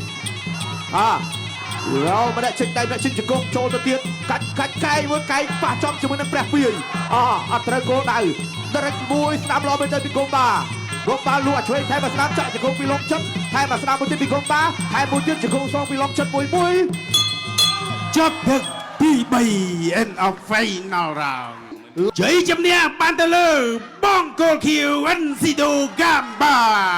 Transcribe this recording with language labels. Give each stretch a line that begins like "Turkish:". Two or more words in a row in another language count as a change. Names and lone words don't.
Khmer: ម្នាក់ចេញដៃម្នាក់ចេញជង្គង់ចូលទៅទៀតកាច់កែមួយកែប៉ះចំជាមួយនឹងព្រះពាយអត់ត្រូវគោលដៅដរិចមួយស្ដាប់ល្អមែនទៅពីកុំបាលូកឆ្វេងថែមស្ដាប់ចាក់ជង្គង់ពីឡុងឈិនថែមស្ដាប់មួយទៀតពីកុំបាថែមមួយទៀតជង្គង់សងពីឡុងឈិនមួយ ចប់ទឹកទី3
English: end of final round
Khmer: ជ័យជំនះបានទៅលើបង្គោលខៀវ NCDO Gamba